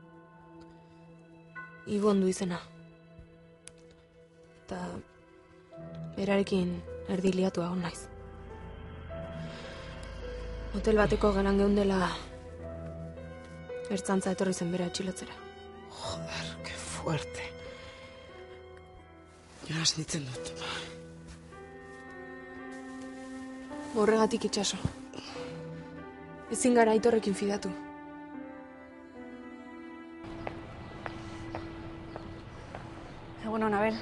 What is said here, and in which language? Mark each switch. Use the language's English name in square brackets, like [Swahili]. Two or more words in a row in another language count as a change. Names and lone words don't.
[Basque] Ibondu izena. Eta berarekin erdi liatu egon naiz. Hotel bateko gelan geundela ertzantza etorri zen bera atxilotzera. [Spanish] Joder, que fuerte. [Basque] Joana sentitzen dut. Horregatik Itxaso. Ezin gara Aitorrekin fidatu. Egun hona, Abel.